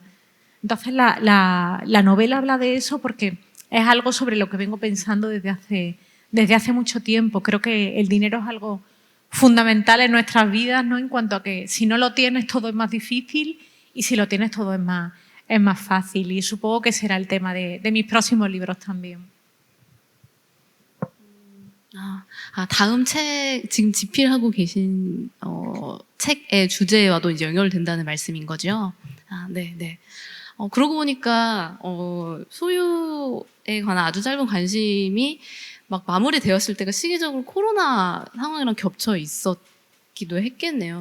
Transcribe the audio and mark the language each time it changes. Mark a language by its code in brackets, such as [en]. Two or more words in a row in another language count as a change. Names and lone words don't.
[es] Entonces la novela habla de eso porque es algo sobre lo que vengo pensando desde hace mucho tiempo. Creo que el dinero es algo fundamental en nuestras vidas, ¿no? En cuanto a que si no lo tienes todo es más difícil y si lo tienes todo es más fácil. Y supongo que será el tema de mis próximos libros también. [ko] 다음 책, 지금 집필하고 계신 책의 주제와도 이제 연결된다는 말씀인 거죠? 네. 그러고 보니까 소유에 관한 아주 짧은 관심이 막 마무리되었을 때가 시기적으로 코로나 상황이랑 겹쳐 있었기도 했겠네요.